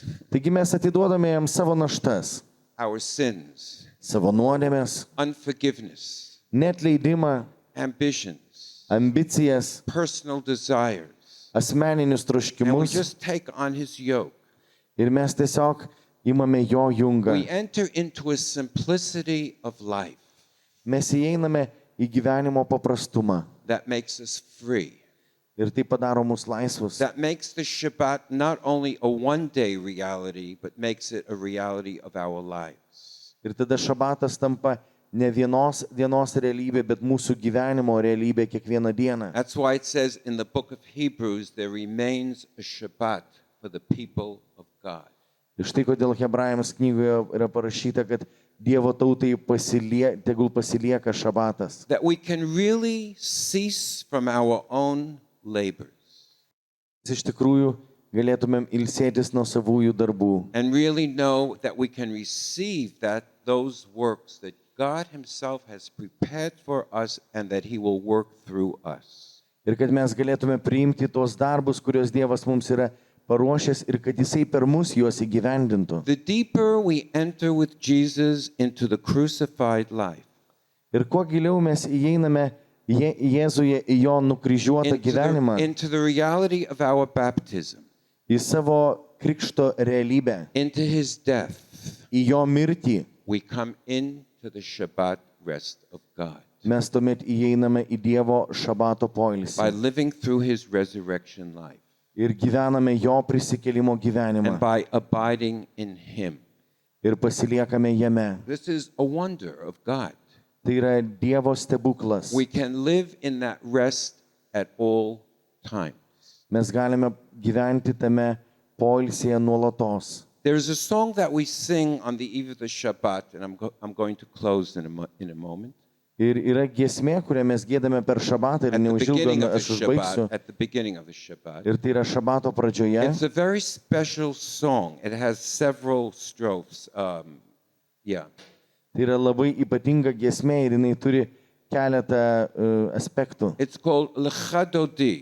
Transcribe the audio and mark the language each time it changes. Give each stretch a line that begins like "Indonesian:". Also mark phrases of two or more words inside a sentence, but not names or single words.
Lithuanian: Taigi mes atiduodame jam savo naštas,
English: our sins,
Lithuanian: savo nuodėmes,
English: unforgiveness,
Lithuanian: neatleidimą,
English: ambitions,
Lithuanian: ambicijas,
English: personal desires,
Lithuanian: asmeninius
English: and we
Lithuanian: troškimus
English: just take on his yoke,
Lithuanian: ir mes tiesiog imame jo jungą.
English: we enter into a simplicity of life
Lithuanian: Mes įeiname į gyvenimo paprastumą
English: that makes us free,
Lithuanian: ir tai padaro mus laisvus.
English: that makes the Shabbat not only a one-day reality, but makes it a reality of our lives.
Lithuanian: Ir tada šabatas tampa ne vienos dienos realybė, bet mūsų gyvenimo realybė kiekvieną dieną.
English: That's why it says in the book of Hebrews, there remains a Shabbat for the people of God.
Lithuanian: Ir štai kodėl Hebrajams knygoje yra parašyta, kad Dievo tautai tegul pasilieka šabatas.
English: That we can really cease from our own labors
Lithuanian: Iš tikrųjų galėtumėm ilsėtis nuo savųjų darbų
English: and really know that we can receive those works that God himself has prepared for us and that he will work through us.
Lithuanian: ir kad mes galėtume priimti tos darbus, kuriuos Dievas mums yra paruošęs ir kad jisai per mus juos įgyvendintų.
English: The deeper we enter with Jesus into the crucified life,
Lithuanian: Ir kuo giliau mes įeiname Jėzuje į jo nukryžiuotą gyvenimą,
English: into the reality of our baptism,
Lithuanian: į savo krikšto realybę,
English: into his death,
Lithuanian: į jo mirtį,
English: we come into the Shabbat rest of God
Lithuanian: mes tuomet įeiname į Dievo šabato
English: by
Lithuanian: poilsį
English: living through his resurrection life
Lithuanian: ir gyvename jo prisikėlimo gyvenimą
English: and by abiding in him.
Lithuanian: ir pasiliekame jame.
English: This is a wonder of God.
Lithuanian: Tai yra Dievo stebuklas.
English: We can live in that rest at all times.
Lithuanian: Mes galime gyventi tame poilsėje nuolatos.
English: There's a song that we sing on the eve of the Shabbat, and I'm going to close in a moment.
Lithuanian: Ir yra giesmė, kurią mes giedame per šabatą ir
English: At the
Lithuanian: neužilgo
English: beginning of the
Lithuanian: aš užbaigsiu.
English: Shabbat, at the beginning of the Shabbat.
Lithuanian: Ir tai yra šabato pradžioje.
English: It's a very special song. It has several strophes.
Lithuanian: Tai yra labai ypatinga giesmė ir jinai turi keletą aspektų.
English: It's called Lecha Dodi,